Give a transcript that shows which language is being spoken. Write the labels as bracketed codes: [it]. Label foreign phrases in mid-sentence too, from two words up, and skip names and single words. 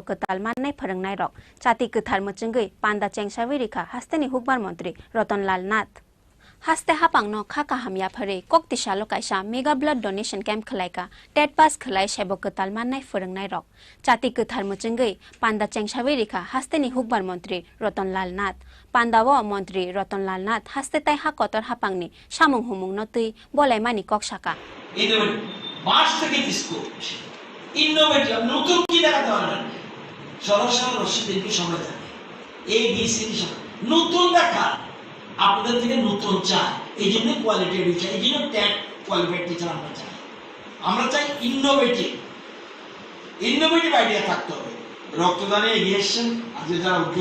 [trp] कताल माननाय फोरोंनाय रक चाति कथार मचंगै पांदा चेंगसाविरिखा हास्तेनि हुकबार मंत्री रतनलाल नाथ हास्ते हापांगनो खा काहामिया फरे कोक्तिशालो कायसा [en] mega blood donation camp [trp] खलाइका [en] TET pass [trp] खलाइ सेबो कताल माननाय फोरोंनाय रक चाति कथार मचंगै पांदा चेंगसाविरिखा हास्तेनि हुकबार मंत्री रतनलाल नाथ पांदाव मंत्री रतनलाल नाथ हास्ते ताइ हा कतर हापांगनि सामुं हुमुं नतै बलाइमानि कक्साका [bn] মাস থেকে [en] scope innovative [bn] নতুন কি দেখাতে পারবেন সরাসরি রশিদকে সময় দেন এই বিসিডি নতুন দেখা আপনাদের থেকে নতুন চাই এই জন্য কোয়ালিটি চাই এই জন্য ট্যাগ [en] qualified teacher [bn] আমরা চাই [en] innovative idea [bn] থাকতে হবে রক্তদানে এগিয়ে এসেছেন আজকে যারা উদ্যোগ